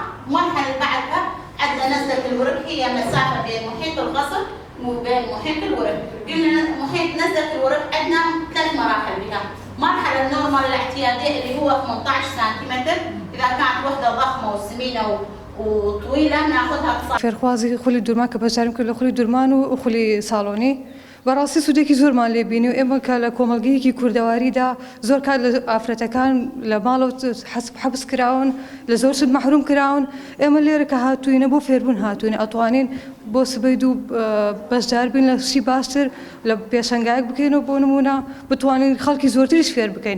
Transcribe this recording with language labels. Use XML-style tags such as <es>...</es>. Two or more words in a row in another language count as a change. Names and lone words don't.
<ar>المرحله اللي بعدها عندنا نزله الورق، هي مسافه بين محيط الغسل وبين محيط الورق. قلنا محيط نزله الورق عندنا 3 مراحل بها. مرحله النورمال الاعتياديه اللي هو 18 سنتيمتر، اذا كانت وحده ضخمه وسمينه وطويله ناخذها.</ar> <ckb>فێرخوازی خولی دوورمان کە بەشداریم کرد لە خولی دوورمان و خولی ساڵۆنی بەڕاستی سوودێکی زۆرمان لێبینی و ئێمە کە لە کۆمەڵگەیەکی کوردەواریدا زۆر کات لە ئافرەتەکان لە ماڵەوە حەبس کراون، لە زۆر شت مەحروم کراون. ئێمە لێرە کە هاتووینە بۆ فێربوون هاتووین، ئەتوانین بۆ سبەی دوو بەشدار بین لە شتی باشتر لە پێشەنگایەک بکەینەوە بۆ نمونە بتوانین خەڵکی زۆرتریش فێر بکەین.</ckb>